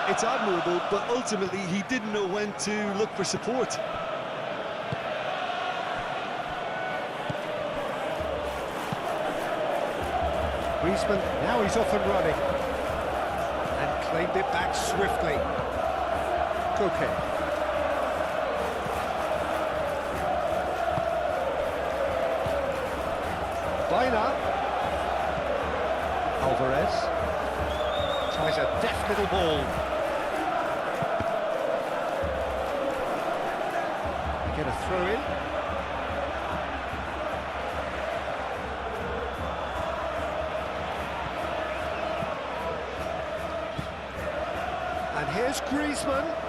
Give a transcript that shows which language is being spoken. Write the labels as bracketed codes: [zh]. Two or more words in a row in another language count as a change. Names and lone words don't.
[en] It's admirable, but ultimately he didn't know when to look for support. Griezmann, now he's off and running. And claimed it back swiftly. Koke. Baina. Alvarez. Tries a deft little ball. They get a throw in. And here's Griezmann.